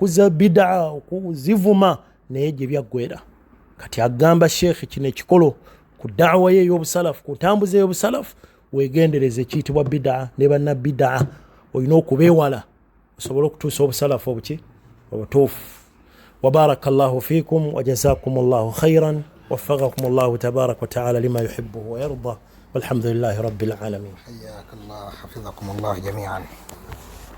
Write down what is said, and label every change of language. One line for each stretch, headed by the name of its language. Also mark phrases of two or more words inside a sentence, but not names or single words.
Ganda: kuzza bid'a okuzivuma naye gye byaggweera kati agamba Sheikh kino ekikolo ku da'wa ye y'obusalafu ku ntambuza y'obusalafu weegendereze ekiyitibwa bid'a ne banna bid'a olina okubeewala osobole okutuusa obusalafu obuki obutuufu
Arabic: وبارك الله فيكم وجزاكم الله خيرا وفقكم الله تبارك وتعالى لما يحبه ويرضى والحمد لله رب العالمين حياك الله حفظكم الله جميعا